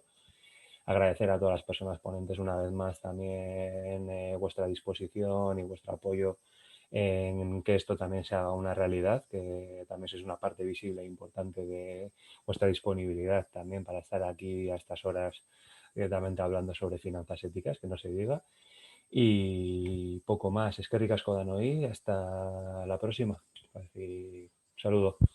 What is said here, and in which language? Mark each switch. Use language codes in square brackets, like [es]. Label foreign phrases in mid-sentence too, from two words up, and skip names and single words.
[es] Agradecer a todas las personas ponentes una vez más también vuestra disposición y vuestro apoyo en que esto también se haga una realidad, que también es una parte visible e importante de vuestra disponibilidad también para estar aquí a estas horas directamente hablando sobre finanzas éticas, que no se diga. Y poco más. [eu] Eskerrik asko danoi. [es] Hasta la próxima. Un saludo.